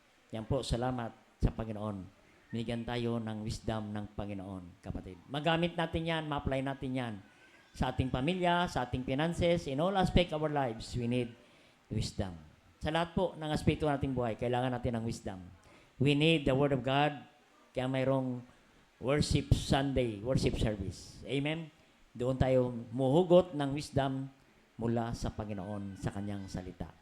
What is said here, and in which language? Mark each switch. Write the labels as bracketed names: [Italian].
[Filipino] Yan po, salamat sa Panginoon. Binigyan tayo ng wisdom ng Panginoon, kapatid. Magamit natin yan, ma-apply natin yan sa ating pamilya, sa ating finances, [English] in all aspect of our lives, we need wisdom. [Filipino] Sa lahat po ng aspekto ng ating buhay, kailangan natin ng wisdom. [English] We need the Word of God, [Filipino] kaya mayroong [English] worship Sunday, worship service. Amen? [Filipino] Doon tayo muhugot ng wisdom mula sa Panginoon, sa Kanyang salita.